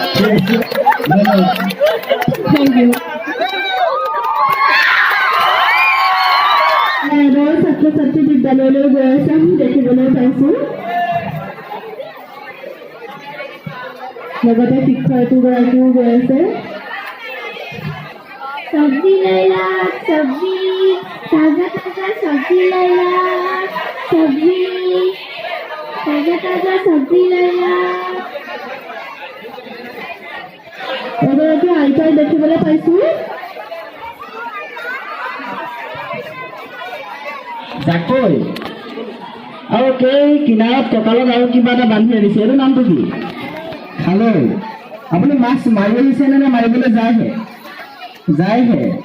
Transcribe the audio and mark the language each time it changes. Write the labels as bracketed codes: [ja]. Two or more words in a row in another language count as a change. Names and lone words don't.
[en] Thank you. [as] এবাৰ ছাত্ৰ ছাত্ৰী বিদ্যালয়লৈ গৈ আছে আমি দেখিবলৈ পাইছোঁ লগতে শিক্ষয়িত্ৰীগৰাকীও গৈ আছে [hi] सब्जी लैला सब्जी ताजा ताजा सब्जी लैला सब्जी ताजा ताजा सब्जी लैला [as] এগৰাকী আইতাই দেখিবলৈ পাইছোঁ জাকৈ আৰু সেই কিনাৰত কঁকালত আৰু কিবা এটা বান্ধি আনিছে এইটো নামটো কি খালৈ আপুনি মাছ মাৰি আহিছেনে নে মাৰিবলৈ যায়হে